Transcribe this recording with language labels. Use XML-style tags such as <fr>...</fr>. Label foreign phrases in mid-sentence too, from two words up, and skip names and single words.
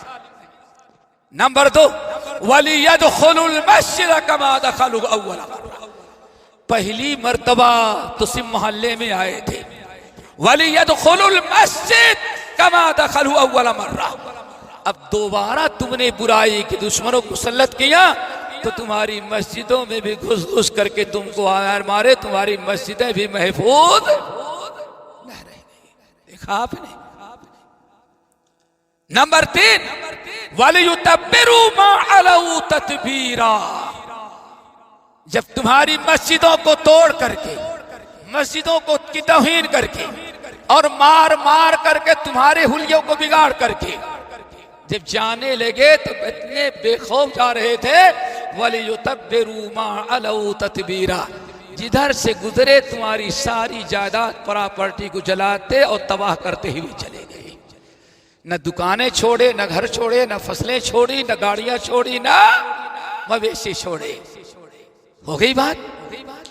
<hi>नंबर 2,</hi> <ar>وليدخلوا المسجد كما دخلوه أول مرة,</ar> <hi>पहली मर्तबा तो सिम मोहल्ले में आए थे,</hi> <ar>وليدخلوا المسجد كما دخلوه أول مرة,</ar> <hi>अब दोबारा तुमने बुराई के दुश्मनों को मुसल्लत किया तो तुम्हारी मस्जिदों में भी घुस घुस करके तुमको मारे, तुम्हारी मस्जिदें भी महफूज न रहेंगी। देखा आपने। नंबर 3,</hi> <ar>وليتبروا ما علوا تتبيرا,</ar> <hi>जब तुम्हारी मस्जिदों को तोड़ करके, मस्जिदों को की तौहीन करके और मार मार करके तुम्हारे हुलियों को बिगाड़ करके जब जाने लगे तो इतने बेखौफ जा रहे थे,</hi> <ar>وليتبروا ما علوا تتبيرا,</ar> <hi>जिधर से गुजरे तुम्हारी सारी जायदाद प्रॉपर्टी को जलाते और तबाह करते हुए चले गए। न दुकानें छोड़े, न घर छोड़े, न फसलें छोड़ी, न गाड़ियां छोड़ी, न मवेशी छोड़े। हो गई बात।</hi>